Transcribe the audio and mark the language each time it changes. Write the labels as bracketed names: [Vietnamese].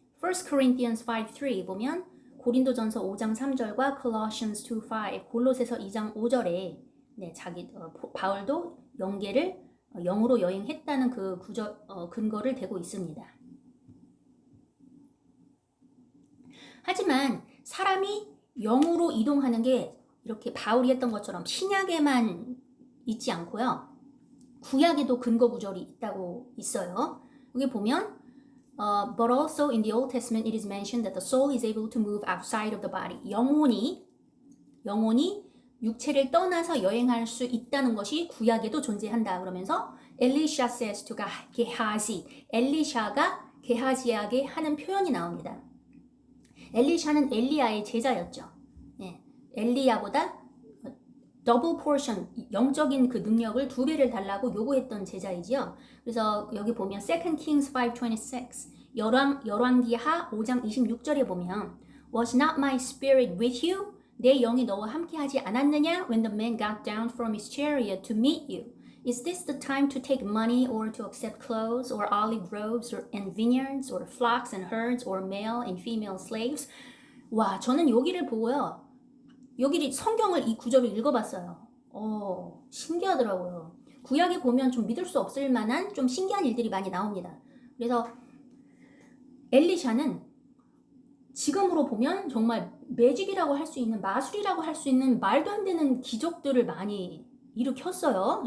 [Korean] 1 Corinthians 5:3 보면 고린도전서 5장 3절과 Colossians 2:5, 골로새서 2장 5절에 바울도 영으로 여행했다는 그 구절 근거를 대고 있습니다. 하지만 사람이 영으로 이동하는 게 이렇게 바울이 했던 것처럼 신약에만 있지 않고요. 구약에도 근거 구절이 있다고 있어요. 여기 보면 [English] But also in the Old Testament it is mentioned that the soul is able to move outside of the body. [Korean] 영혼이 육체를 떠나서 여행할 수 있다는 것이 구약에도 존재한다. 그러면서 엘리샤 [English] says to [Korean] 게하지, 엘리샤가 게하지에게 하는 표현이 나옵니다. 엘리샤는 엘리야의 제자였죠. 엘리야보다 더블 포션, 영적인 그 능력을 2배를 달라고 요구했던 제자이지요. 그래서 여기 보면 2 Kings 5:26 열왕기하 5장 26절에 보면 [English] Was not my spirit with you? [Korean] 내 영이 너와 함께하지 않았느냐? [English] When the man got down from his chariot to meet you. Is this the time to take money or to accept clothes or olive groves and vineyards or flocks and herds or male and female slaves? [Korean] 와, 저는 여기를 보고요. 여기 성경을 이 구절을 읽어봤어요. 신기하더라고요. 구약에 보면 좀 믿을 수 없을 만한 좀 신기한 일들이 많이 나옵니다. 그래서 엘리샤는 지금으로 보면 정말 매직이라고 할 수 있는, 마술이라고 할 수 있는 말도 안 되는 기적들을 많이 일으켰어요.